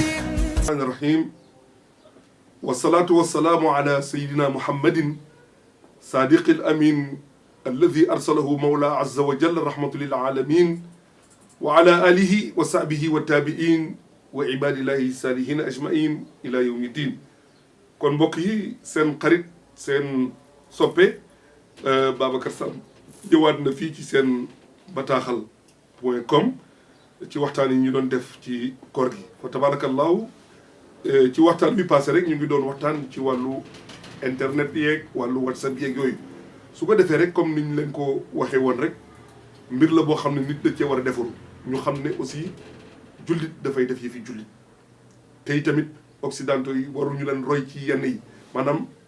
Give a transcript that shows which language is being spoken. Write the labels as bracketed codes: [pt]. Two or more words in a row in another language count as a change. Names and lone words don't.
[ar] الرحمن الرحيم والصلاة والسلام على سيدنا محمد صادق الأمين الذي أرسله مولى عز وجل رحمة للعالمين وعلى آله وصحبه والتابعين وعباد الله الصالحين أجمعين إلى يوم الدين. [wo] kon mbokk yi seen xarit seen soppe Babacar Samb ñëwaat na fii ci seen bataaxal.com ci waxtaan yi ñu doon def ci koor gi fa tabarakallahu ci waxtaan bi passé rek ñu ngi doon waxtaan ci wàllu internet yeeg wàllu whatsapp yeeg yooyu su ko defee rek comme niñ leen ko waxee woon rek mbir la boo xam ne nit da cee war a defaru ñu xam ne aussi jullit dafay def yi fi jullit tey tamit occidentaux yi waruñu leen roy ci yenn yi maanaam